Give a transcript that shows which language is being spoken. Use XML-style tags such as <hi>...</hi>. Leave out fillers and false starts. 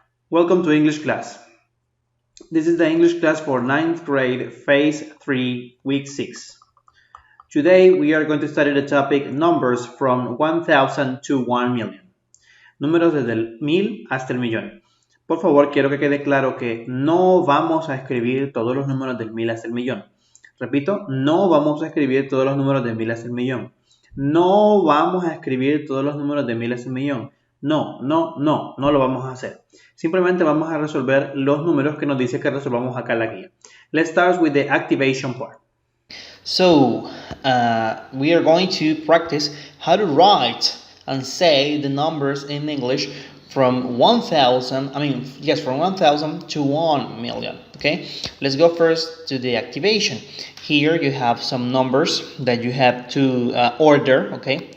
<en>Welcome to English class. This is the English class for 9th grade, Phase 3, Week 6. Today we are going to study the topic numbers from 1000 to 1 million.</en> <es>Números desde el 1000 hasta el millón. Por favor, quiero que quede claro que no vamos a escribir todos los números del 1000 hasta el millón. Repito, no vamos a escribir todos los números del 1000 hasta el millón. No vamos a escribir todos los números de 1000 hasta el millón. No lo vamos a hacer. Simplemente vamos a resolver los números que nos dice que resolvamos acá en la guía.</es> <en>Let's start with the activation part. So, we are going to practice how to write and say the numbers in English from 1000, from 1000 to 1 million, okay? Let's go first to the activation. Here you have some numbers that you have to order, okay?</en>